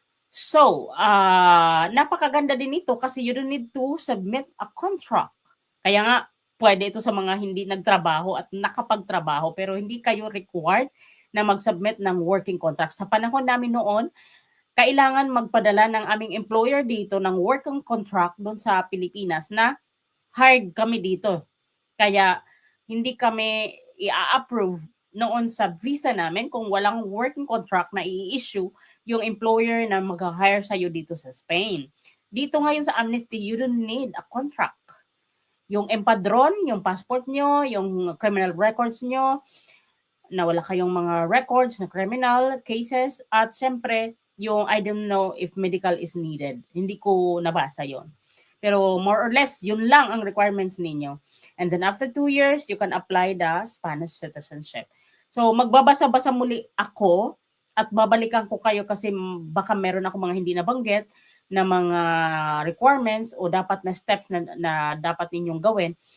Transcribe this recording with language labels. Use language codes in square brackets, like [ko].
[en] So, [tl] napakaganda din ito kasi [en] you don't need to submit a contract. [tl] Kaya nga, pwede ito sa mga hindi nagtrabaho at nakapagtrabaho pero hindi kayo required na mag-submit ng working contract. Sa panahon namin noon, kailangan magpadala ng aming employer dito ng working contract doon sa Pilipinas na hired kami dito. Kaya hindi kami i-approve noon sa visa namin kung walang working contract na i-issue yung employer na mag-hire sa'yo dito sa Spain. Dito ngayon sa amnesty, [en] you don't need a contract. [tl] Yung empadron, yung passport nyo, yung criminal records nyo, na wala kayong mga records na criminal cases, at syempre, yung [en] I don't know if medical is needed. [tl] Hindi ko nabasa yon. Pero [en] more or less, [tl] yun lang ang requirements ninyo. [en] And then after 2 years, you can apply the Spanish citizenship. [tl] So magbabasa-basa muli ako at babalikan ko kayo kasi baka meron ako mga hindi nabanggit na mga requirements o dapat na steps na dapat ninyong gawin.